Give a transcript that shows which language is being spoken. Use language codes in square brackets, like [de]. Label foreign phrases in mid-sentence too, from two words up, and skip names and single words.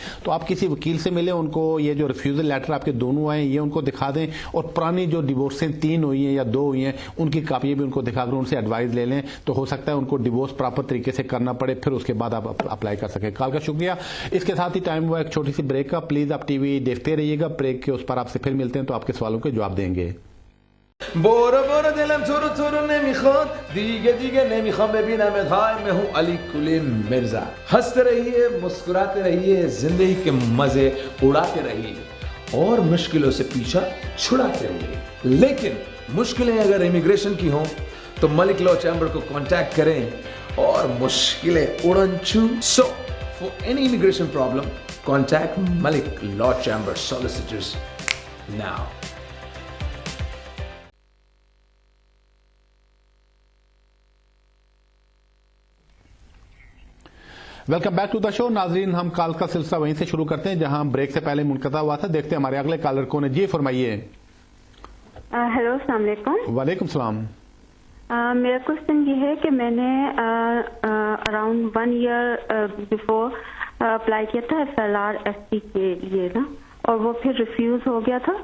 [ur] تو آپ کسی وکیل سے ملے، ان کو یہ جو [en] refusal letter [ur] آپ کے دونوں آئے یہ ان کو دکھا دیں، اور پرانی جو ڈائیورسیں 3 ہوئی ہیں یا 2 ہوئی ہیں ان کی کاپیاں بھی ان کو دکھا کر ان سے ایڈوائس لے لیں، تو ہو سکتا ہے ان کو ڈائیورس پراپر طریقے سے کرنا پڑے، پھر اس کے بعد آپ اپلائی کر سکیں. کال کا شکریہ. اس کے ساتھ ہی ٹائم ہوا ایک چھوٹی سی بریک کا۔ پلیز آپ ٹی وی دیکھتے رہیے گا، بریک کے اس پر آپ سے پھر ملتے ہیں تو آپ کے سوالوں کے جواب دیں گے. [fa] برو برو دلم تورو تورو نمیخواد دیگه دیگه نمیخوام ببینمت. [ur] های میں ہوں علی کلین مرزا. ہنستے رہیے، مسکراتے رہیے، زندگی کے مزے اڑاتے رہیے اور مشکلوں سے پیچھا چھڑاتے رہیے. لیکن مشکلیں اگر امیگریشن کی ہوں تو ملک لا چیمبر کو کانٹیکٹ کریں اور مشکلیں اڑن چھو. [en] so for any immigration problem contact Malik Law Chamber solicitors now. welcome back to the show. [ur] ناظرین، ہم کال کا سلسلہ وہیں سے شروع کرتے ہیں جہاں بریک سے پہلے منقطع ہوا تھا. دیکھتے ہیں ہمارے اگلے کالر کون ہے. جی فرمائیے. [ar] हेलो, السلام عليكم. وعليكم السلام. [ur] میرا کوئسچن یہ ہے کہ میں نے [en] around 1 year before [ur] اپلائی کیا تھا FLR-SP کے لیے نا، اور وہ پھر ریفیوز ہو گیا تھا.